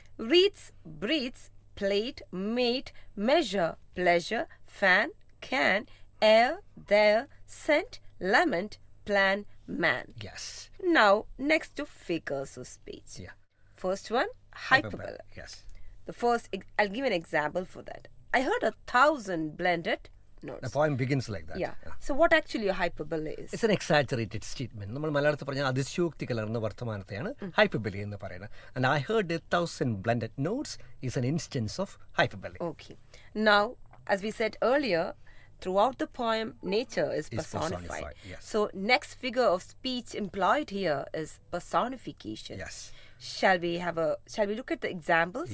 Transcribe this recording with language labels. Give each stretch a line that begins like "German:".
English: Reads, breathes, plate, mate, measure, pleasure, fan, can, air, there, scent, lament, plan, man. Yes. Now, next to figures of speech. Yeah. First one, hyperbole. Yes. The first, I'll give an example for that. I heard 1,000 blended notes. The poem begins like that. Yeah. So what actually a hyperbole is? It's an exaggerated statement.
Malayalam: നമ്മൾ മലയാളത്തിൽ പറഞ്ഞാൽ അതിശയോക്തി കലർന്ന വർത്തമാനത്തെയാണ് hyperbole എന്ന് പറയുന്നത്.
English: And I heard 1,000 blended notes is an instance of hyperbole. Okay. Now, as we said earlier, throughout the poem, nature is personified. Yes. So next figure of speech employed here is personification. Yes. Shall we look at the examples?